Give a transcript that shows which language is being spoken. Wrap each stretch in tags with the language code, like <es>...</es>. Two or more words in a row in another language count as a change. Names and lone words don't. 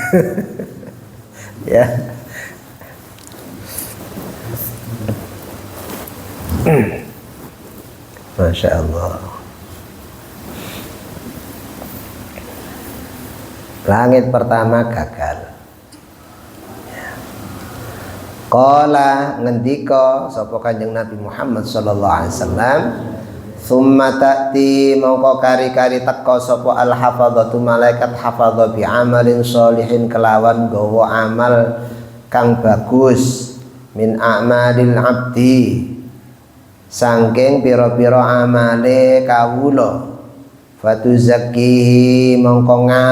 <id>Ya.</id> <ar>ما شاء الله.</ar> <id>Langit pertama gagal.</id> <jv>Qala ngendika sapa Kanjeng Nabi Muhammad</jv> <ar>صلى الله عليه وسلم, ثم تأتي</ar> <jv>mongko kari-kari teka sapa</jv> <ar>الحفظة</ar> <jv>malaikat hafadha</jv> <ar>بعمل صالح</ar> <jv>kelawan gawa amal kang bagus</jv> <ar>من أعمال العبد</ar> <jv>sangking piro-piro amale kawula fatuzakkihi mongko</jv>